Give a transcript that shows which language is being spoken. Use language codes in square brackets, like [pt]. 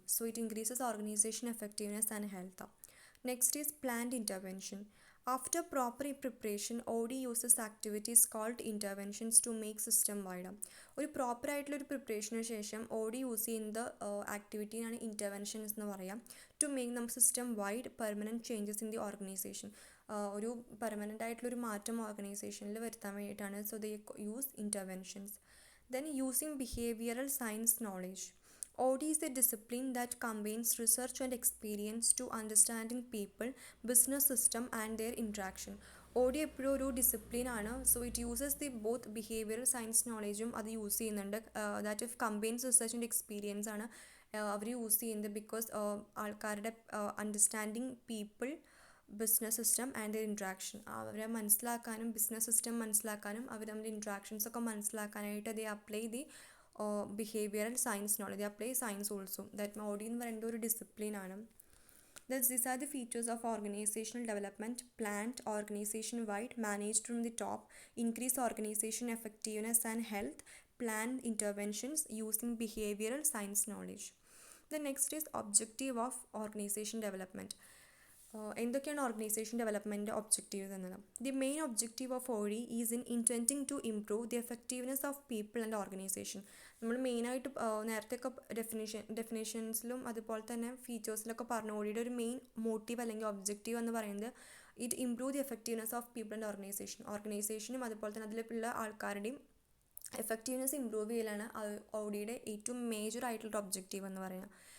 [en] So it increases organisation effectiveness and health. Next is planned intervention. After proper preparation, ODI uses activities called interventions to make system wider. [ml] ഒരു proper ആയിട്ടുള്ളൊരു പ്രിപ്പറേഷന് ശേഷം ODI use ചെയ്യുന്നത് ആക്ടിവിറ്റിയാണ് interventions എന്ന് പറയാം. [en] To make നമുക്ക് system wide permanent changes in the organisation. [ml] ഒരു permanent ആയിട്ടുള്ളൊരു മാറ്റം ഓർഗനൈസേഷനിൽ വരുത്താൻ വേണ്ടിയിട്ടാണ്. [en] So they use interventions. Then using behavioural science knowledge. ODI is a discipline that combines research and experience to understanding people, business system and their interaction. [ml] OD എപ്പോഴും ഒരു ഡിസിപ്ലിനാണ്. [en] so it uses the both behavioural science നോളേജും [ml] അത് use ചെയ്യുന്നുണ്ട്. [en] that of combines research and experience [ml] ആണ് അവർ use ചെയ്യുന്നത്. Because ആൾക്കാരുടെ [en] understanding people, business system and their interaction, [ml] അവരെ മനസ്സിലാക്കാനും business system മനസ്സിലാക്കാനും അവർ തമ്മിൽ ഇൻട്രാക്ഷൻസ് ഒക്കെ മനസ്സിലാക്കാനായിട്ട് [en] They apply the behavioural science knowledge, they apply science also. [ml] That OD എന്ന് പറയുന്നത് ഒരു ഡിസിപ്ലിനാണ്. [en] These are the features of organizational development: planned, organization-wide, managed from the top, increase organization effectiveness and health, planned interventions using behavioral science knowledge. The next is objective of organization development. [ml] എന്തൊക്കെയാണ് organisation development objectives എന്നത്? [en] The main objective of OD is in intending to improve the effectiveness of people and organisation. [ml] നമ്മൾ മെയിനായിട്ട് നേരത്തെയൊക്കെ ഡെഫിനേഷൻസിലും അതുപോലെ തന്നെ ഫീച്ചേഴ്സിലൊക്കെ പറഞ്ഞു ODയുടെ ഒരു main motive അല്ലെങ്കിൽ ഒബ്ജക്റ്റീവ് എന്ന് പറയുന്നത് [en] it improve the effectiveness of people and ഓർഗനൈസേഷനും [ml] അതുപോലെ തന്നെ അതിലുള്ള ആൾക്കാരുടെയും എഫക്റ്റീവ്നെസ് ഇംപ്രൂവ് ചെയ്യലാണ് ODയുടെ ഏറ്റവും മേജർ ആയിട്ടുള്ള ഒബ്ജക്റ്റീവ് എന്ന് പറയുന്നത്.